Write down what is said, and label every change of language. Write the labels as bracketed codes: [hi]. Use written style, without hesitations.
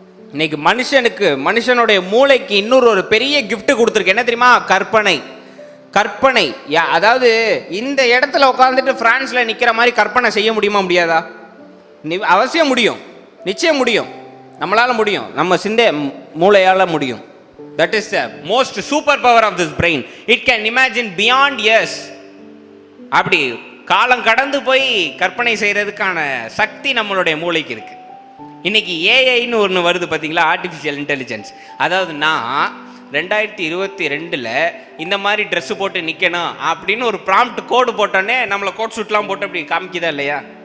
[ta] இன்னைக்கு மனுஷனுடைய மூளைக்கு இன்னொரு ஒரு பெரிய கிஃப்ட் கொடுத்துருக்கு. என்ன தெரியுமா? கற்பனை. அதாவது இந்த இடத்துல உட்காந்துட்டு பிரான்ஸ்ல நிக்கிற மாதிரி கற்பனை செய்ய முடியுமா? முடியாதா? அவசியம் முடியும், நிச்சயம் முடியும். நம்மளால முடியும், நம்ம மூளையால முடியும். [en] That is the most super power of this brain. It can imagine beyond years. [ta] அப்படி காலம் கடந்து போய் கற்பனை செய்யறதுக்கான சக்தி நம்மளுடைய மூளைக்கு இருக்கு. இன்னைக்கு ஏஐன்னு ஒன்று வருது பார்த்தீங்களா, ஆர்டிஃபிஷியல் இன்டெலிஜென்ஸ். அதாவது நான் 2022 இந்த மாதிரி ட்ரெஸ் போட்டு நிற்கணும் அப்படின்னு ஒரு ப்ராம்ப்ட் கோடு போட்டோன்னே நம்மளை கோட் சூட்லாம் போட்டு அப்படி காமிக்குதா இல்லையா?